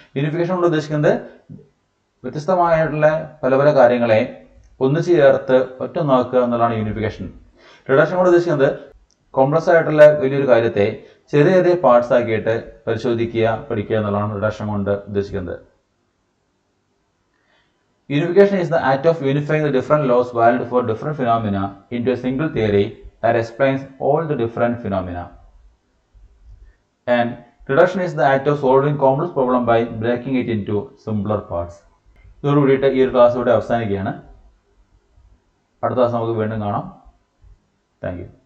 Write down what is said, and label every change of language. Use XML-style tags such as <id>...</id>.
<ml>Unification കൊണ്ട് ഉദ്ദേശിക്കുന്നത് വ്യത്യസ്തമായിട്ടുള്ള പല പല കാര്യങ്ങളെ ഒന്നിച്ച് ചേർത്ത് ഒറ്റൊന്നാക്കുക എന്നുള്ളതാണ് യൂണിഫിക്കേഷൻ. റിഡക്ഷൻ കൊണ്ട് ഉദ്ദേശിക്കുന്നത് കോംപ്ലക്സ് ആയിട്ടുള്ള വലിയൊരു കാര്യത്തെ ചെറിയ ചെറിയ പാർട്സ് ആക്കിയിട്ട് പരിശോധിക്കുക, പഠിക്കുക എന്നുള്ളതാണ് റിഡക്ഷൻ കൊണ്ട് ഉദ്ദേശിക്കുന്നത്.</ml> <en>Unification is the act of unifying the different laws valid for different phenomena into a single theory that explains all the different phenomena. And reduction is the act of solving complex problem by breaking it into simpler parts.</en> <ml>ഇതോടുകൂടിയിട്ട് ഈ ഒരു class ഇവിടെ അവസാനിക്കുകയാണ്. അടുത്ത class നമുക്ക് വീണ്ടും കാണാം. Thank you.</ml>